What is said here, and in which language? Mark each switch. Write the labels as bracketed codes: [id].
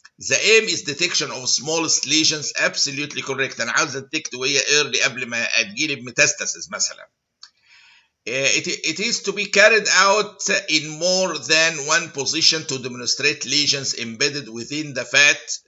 [en] The aim is detection of smallest lesions. absolutely correct. [ar] انا عاوز اديتكت وهي early قبل ما تجيلي بميتاستاسيس مثلا. [en] It is to be carried out in more than one position to demonstrate lesions embedded within the fat.